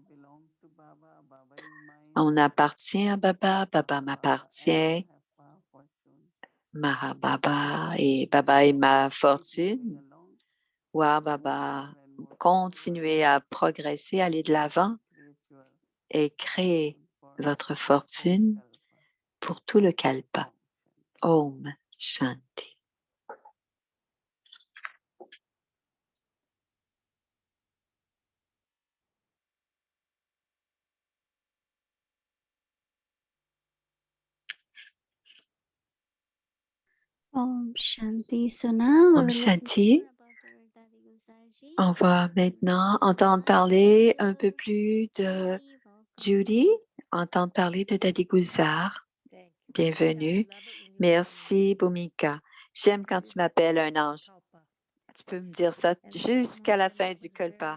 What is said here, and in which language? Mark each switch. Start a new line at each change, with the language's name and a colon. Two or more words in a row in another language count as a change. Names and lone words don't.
French: On appartient à Baba, Baba m'appartient, Baba est ma fortune. Wow, Baba, continuez à progresser, aller de l'avant et créer votre fortune pour tout le Kalpa.
Hindi: ॐ शांति. ॐ शांति.
English: So now
Hindi: ॐ शांति.
French: On va maintenant entendre parler un peu plus de Judy, entendre parler de Daddy Gulzar. Bienvenue. Merci, Bhumika. J'aime quand tu m'appelles un ange. Tu peux me dire ça jusqu'à la fin du Kalpa.